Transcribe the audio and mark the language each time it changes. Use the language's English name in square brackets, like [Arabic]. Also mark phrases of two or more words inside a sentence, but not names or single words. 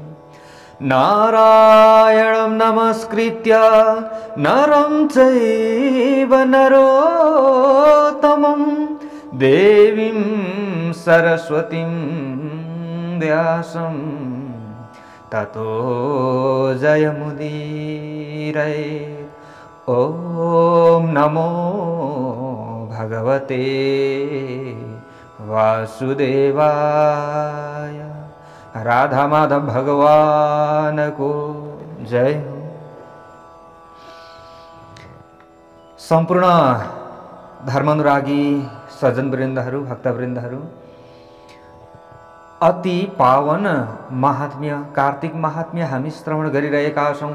[Sanskrit] नारायणं नमस्कृत्य नरं चैव नरोत्तमं देवीं सरस्वतीं व्यासं ततो जयमुदीरयेत्। ॐ नमो भगवते वासुदेवाय। [Nepali] राधा माधव भगवान को जय हो। सम्पूर्ण धर्मानुरागी सज्जनवृन्दहरू, भक्तवृन्दहरू, अति पावन महात्म्य कार्तिक महात्म्य हामी श्रवण गरिरहेका छौं।